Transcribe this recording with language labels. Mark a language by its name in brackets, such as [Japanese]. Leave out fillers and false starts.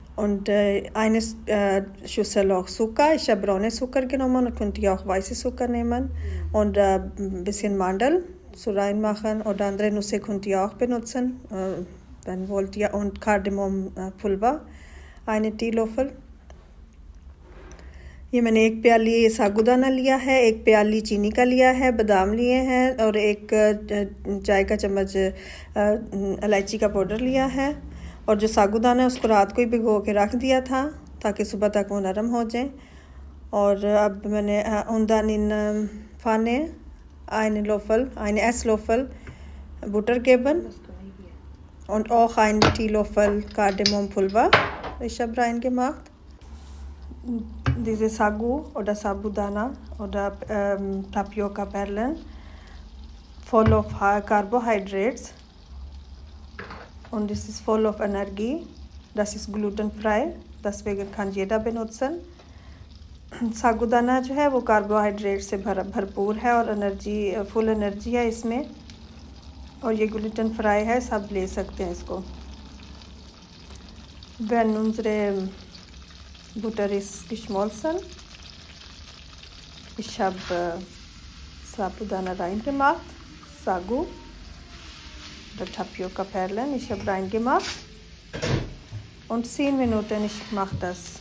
[German] Und eine Schüssel auch Zucker. Ich habe braune Zucker genommen und könnt ihr auch weiße Zucker nehmen. Und ein bisschen Mandel so reinmachen oder andere Nüsse könnt ihr auch benutzen. Dann wollt ihr und Kardemompulver, eine Teelöffel. [Hindi] ये मैंने 1 प्याली साबूदाना लिया है, 1 प्याली चीनी का लिया है, बादाम लिए हैं और 1 चाय का चम्मच इलायची का पाउडर लिया है। और जो साबूदाना है उसको रात को ही भिगो के रख दिया था ताकि सुबह तक वो नरम हो जाए। और अब मैंने [German] उन्दान इन फाने eine Esslöffel Buttergeben und auch einen Teelöffel Kardemompulver. Ich habe reingemacht. Diese Sagu oder Sabudana oder Tapioca-Perlen [English] full of carbohydrates [German] und es ist voll of Energie. Das ist glutenfrei, deswegen kann jeder benutzen. [Hindi] साबूदाना जो है वो carbohydrate से भरपूर है और full energy है इसमें और ये ग्लूटेन फ्राई है, सब ले सकते हैं इसको. [German] Wenn unsere Butter ist geschmolzen, ich habe Sabudana reingemacht, Sagu oder Tapioca-Perlen, ich habe reingemacht und 10 Minuten ich mache das.